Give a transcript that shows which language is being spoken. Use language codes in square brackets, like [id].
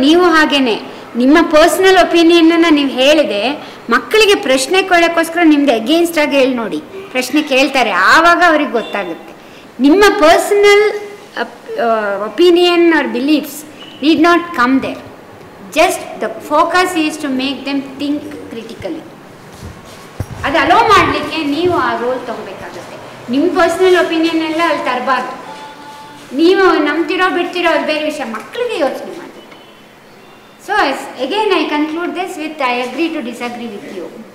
[kn] ನೀವು ಹಾಗೇನೆ ನಿಮ್ಮ ಪರ್ಸ್ನಲ್ ಒಪಿನಿಯನನ್ನು ನೀವು ಹೇಳಿದೆ, ಮಕ್ಕಳಿಗೆ ಪ್ರಶ್ನೆ ಕೇಳೋಕ್ಕೋಸ್ಕರ ನಿಮ್ಮದು ಅಗೇನ್ಸ್ಟ್ ಆಗಿ ಹೇಳಿ ನೋಡಿ, ಪ್ರಶ್ನೆ ಕೇಳ್ತಾರೆ. ಆವಾಗ ಅವ್ರಿಗೆ ಗೊತ್ತಾಗುತ್ತೆ. ನಿಮ್ಮ [en] Personal opinion or beliefs need not come there. Just the focus is to make them think critically. [kn] ಅದು ಅಲೋ ಮಾಡಲಿಕ್ಕೆ ನೀವು ಆ ರೋಲ್ ತೊಗೋಬೇಕಾಗುತ್ತೆ. ನಿಮ್ಮ ಪರ್ಸ್ನಲ್ ಒಪಿನಿಯನ್ ಎಲ್ಲ ಅಲ್ಲಿ ತರಬಾರ್ದು. ನೀವು ನಂಬ್ತಿರೋ ಬಿಡ್ತಿರೋ ಅದು ಬೇರೆ ವಿಷಯ, ಮಕ್ಕಳಿಗೆ ಯೋಚನೆ ಮಾಡಬೇಕು. [en] So again I conclude this with I agree to disagree with you.